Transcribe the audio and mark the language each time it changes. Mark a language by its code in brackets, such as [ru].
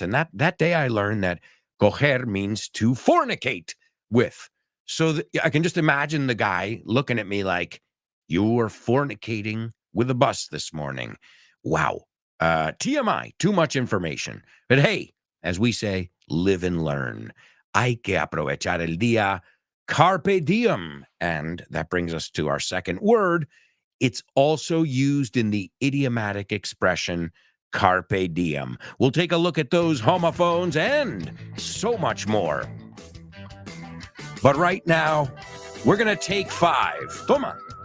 [en] And that day I learned that coger means to fornicate with. So I can just imagine the guy looking at me like, you were fornicating with a bus this morning. Wow. TMI, too much information. But hey, as we say, live and learn. [es] Hay que aprovechar el día. [la] Carpe diem. [en] And that brings us to our second word. It's also used in the idiomatic expression carpe diem. We'll take a look at those homophones and so much more. But right now, we're going to take 5. [es] Toma.